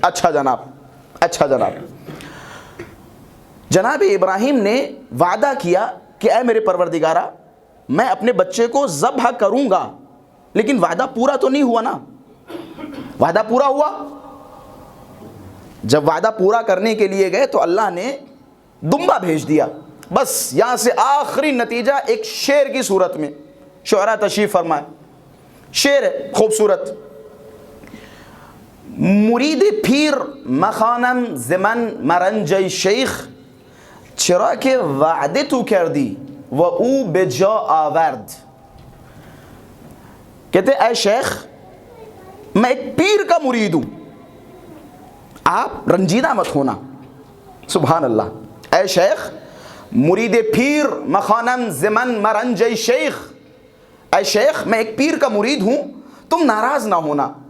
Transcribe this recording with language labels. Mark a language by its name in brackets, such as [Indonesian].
[Urdu] اچھا جناب, اچھا جناب. جناب ابراہیم نے وعدہ کیا کہ اے میرے پروردگارہ میں اپنے بچے کو ذبح کروں گا, لیکن وعدہ پورا تو نہیں ہوا نا. وعدہ پورا ہوا. جب وعدہ پورا کرنے کے لیے گئے تو اللہ نے دمبا بھیج دیا. بس یہاں سے آخری نتیجہ ایک شعر کی صورت میں, شعراء تشریف فرمائے, شعر ہے خوبصورت. [Persian] مرید پیر مخانم زمن مرنج شیخ, چرا کہ وعده تو کردی و او به جا آورد. [Urdu] کہتے اے شیخ میں ایک پیر کا مرید ہوں, آپ رنجیدہ مت ہونا. سبحان اللہ. اے شیخ [Persian] مرید پیر مخانم زمن مرنج شیخ, [Urdu] اے شیخ میں ایک پیر کا مرید ہوں, تم ناراض نہ ہونا.